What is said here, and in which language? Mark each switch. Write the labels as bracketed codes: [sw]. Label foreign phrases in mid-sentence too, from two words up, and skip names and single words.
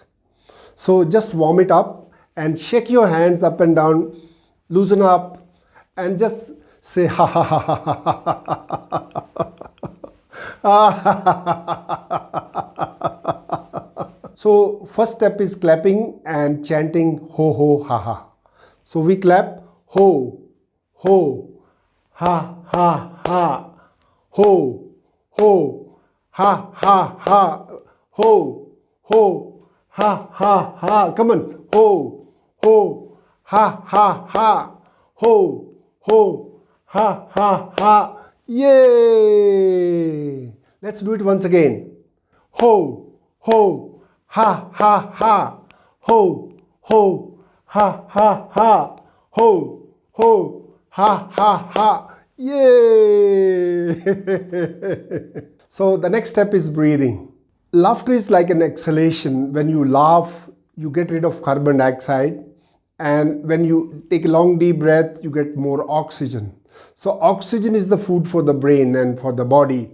[en] So just warm it up and shake your hands up and down, loosen up, and just say ha ha ha ha ha ha ha. So first step is clapping and chanting ho ho ha ha. So we clap ho ho ha ha ha ho ho ha ha ha ho ho ha ha ha. Come on, ho ho ha ha ha ho ho ha ha ha. Yay! Let's do it once again. Ho ho ha ha ha ho ho ha ha ha ho ho ha ha ha. Yay! So the next step is breathing. Laughter is like an exhalation. When you laugh, you get rid of carbon dioxide, and when you take a long deep breath, you get more oxygen. So oxygen is the food for the brain and for the body.